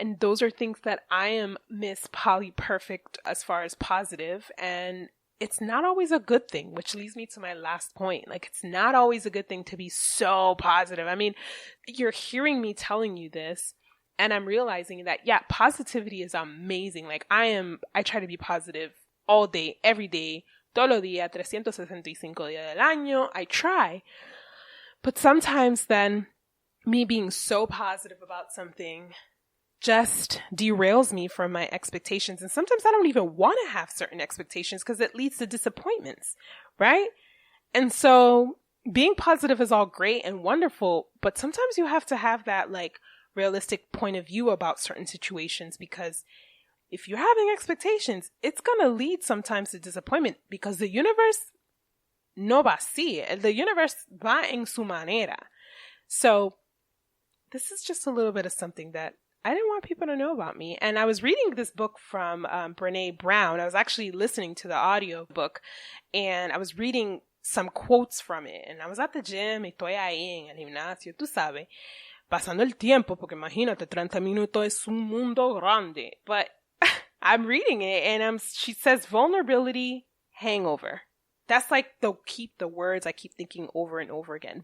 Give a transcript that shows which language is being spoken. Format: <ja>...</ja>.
<en>And those are things that I am Miss Polly Perfect as far as positive. And it's not always a good thing, which leads me to my last point. Like, it's not always a good thing to be so positive. I mean, you're hearing me telling you this, and I'm realizing that, yeah, positivity is amazing. Like, I try to be positive all day, every day,</en> <es>todos los días, 365 días del año.</es> <en>I try. But sometimes then me being so positive about something just derails me from my expectations. And sometimes I don't even want to have certain expectations because it leads to disappointments, right? And so being positive is all great and wonderful, but sometimes you have to have that like realistic point of view about certain situations, because if you're having expectations, it's going to lead sometimes to disappointment, because the universe</en> <es>no va así.</es> <en>The universe</en> <es>va en su manera.</es> <en>So this is just a little bit of something that I didn't want people to know about me. And I was reading this book from Brene Brown. I was actually listening to the audio book, and I was reading some quotes from it. And I was at the gym,</en> <es>y estoy ahí en el gimnasio, tú sabes, pasando el tiempo, porque imagínate, 30 minutos es un mundo grande.</es> <en>But I'm reading it, and she says vulnerability hangover. That's like the words I keep thinking over and over again.</en>